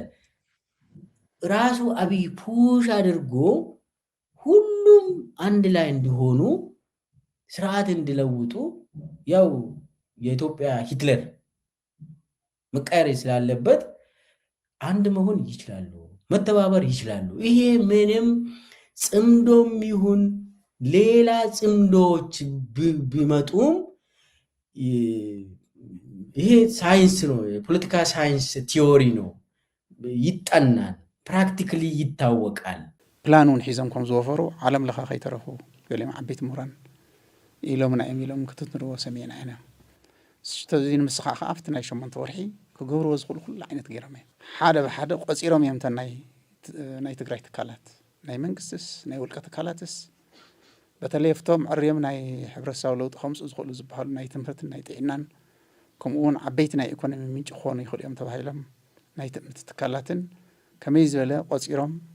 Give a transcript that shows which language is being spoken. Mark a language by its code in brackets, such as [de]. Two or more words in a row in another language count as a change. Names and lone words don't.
[am] ራሱ አብይ ፑሽ አድርጎ ሁሉም አንድ ላይ እንዲሆኑ ስርዓት እንዲለውጡ ያው የኢትዮጵያ ሂትለር መቃየር ስላለበት አንድ መሆን ይችላሉ፣ መተባበር ይችላሉ። ይሄ ምንም ጽምዶም ይሁን ሌላ ጽምዶች ቢመጡም ይሄ ሳይንስ ነው፣ የፖለቲካ ሳይንስ ቲዮሪ ነው፣ ይጠናል፣ ፕራክቲካሊ ይታወቃል። [ti] ፕላኑን ሒዞም ከም ዝወፈሩ ዓለም ለኻ ከይተረፉ ገሊኦም ዓበይቲ ምሁራን ኢሎምና እዮም ኢሎም ክትንርዎ ሰሚዕና ኢና። እዚ ንምስኻ ከዓ ኣብቲ ናይ 8 ወርሒ ክገብርዎ ዝኽእሉ ኩሉ ዓይነት ገይሮም እዮም ሓደ ብሓደ ቆፂሮም እዮም ናይ ትግራይ ትካላት ናይ መንግስትስ ናይ ውልቀ ትካላትስ በተለይ ፍቶም ዕርዮም ናይ ሕብረተሰብ ለውጢ ከምፁ ዝኽእሉ ዝበሃሉ ናይ ትምህርትን ናይ ጥዕናን ከምኡውን ዓበይቲ ናይ ኢኮኖሚ ምንጭ ክኾኑ ይኽእሉ እዮም ተባሂሎም ናይ ትምህርቲ ትካላትን ከመይ ዝበለ ቆፂሮም